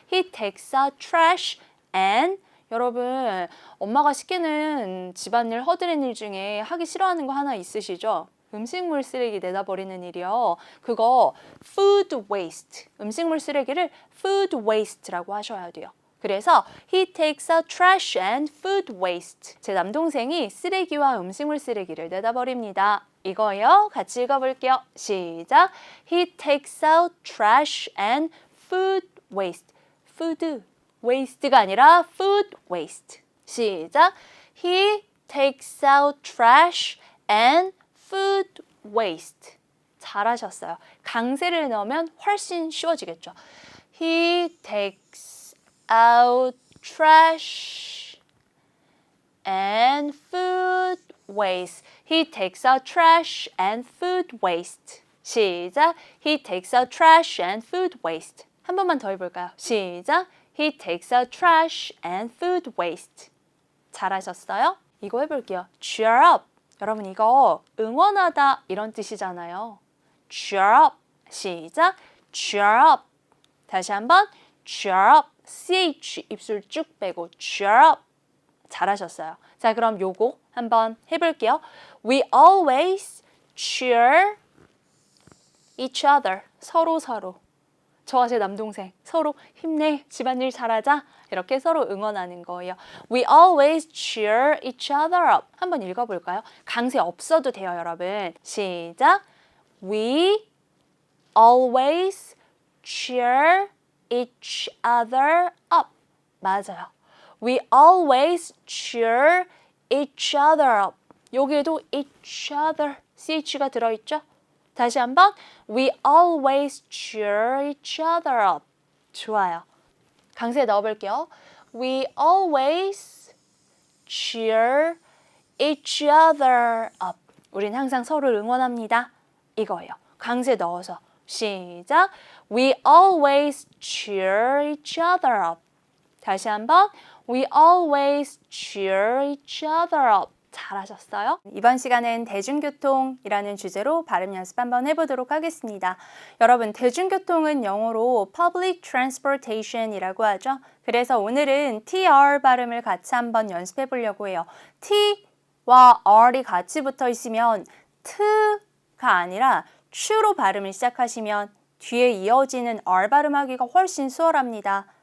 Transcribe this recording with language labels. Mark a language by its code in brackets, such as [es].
[en] He takes out trash and [ko] 여러분 엄마가 시키는 집안일 허드렛 일 중에 하기 싫어하는 거 하나 있으시죠? 음식물 쓰레기 내다 버리는 일이요. 그거 food waste. 음식물 쓰레기를 food waste라고 하셔야 돼요. 그래서 [en] he takes out trash and food waste. [ko] 제 남동생이 쓰레기와 음식물 쓰레기를 내다버립니다. 이거요. 같이 읽어볼게요. 시작. [en] He takes out trash and food waste. food waste가 [ko] 아니라 [en] food waste. [ko] 시작. [en] He takes out trash and food waste. [ko] 잘하셨어요. 강세를 넣으면 훨씬 쉬워지겠죠. [en] He takes out trash and food waste. He takes out trash and food waste. [ko] 시작. [en] He takes out trash and food waste. [ko] 한 번만 더 해볼까요? 시작. [en] He takes out trash and food waste. [ko] 잘하셨어요? 이거 해볼게요. [en] cheer up. [ko] 여러분 이거 응원하다 이런 뜻이잖아요. [en] cheer up. 시작. cheer up. [ko] 다시 한번 [en] cheer up. [ko] ch 입술 쭉 빼고 cheer up. 잘하셨어요. 자, 그럼 요거 한번 해볼게요. [en] We always cheer each other. [ko] 서로. 저와 제 남동생 서로 힘내, 집안일 잘하자. 이렇게 서로 응원하는 거예요. [en] We always cheer each other up. [ko] 한번 읽어볼까요? 강세 없어도 돼요, 여러분. 시작. [en] We always cheer each other up. [ko] 맞아요. [en] We always cheer each other up. [ko] 여기에도 each other, ch가 들어있죠? 다시 한번 [en] We always cheer each other up. [ko] 좋아요. 강세 넣어볼게요. [en] We always cheer each other up. [ko] 우린 항상 서로를 응원합니다. 이거예요. 강세 넣어서 시작. [en] We always cheer each other up. [ko] 다시 한번 [en] We always cheer each other up. [ko] 잘하셨어요? 이번 시간은 대중교통이라는 주제로 발음 연습 한번 해보도록 하겠습니다. 여러분, 대중교통은 영어로 public transportation이라고 하죠. 그래서 오늘은 TR 발음을 같이 한번 연습해 보려고 해요. T와 R이 같이 붙어 있으면 트가 아니라 추로 발음을 시작하시면 뒤에 이어지는 R 발음하기가 훨씬 수월합니다.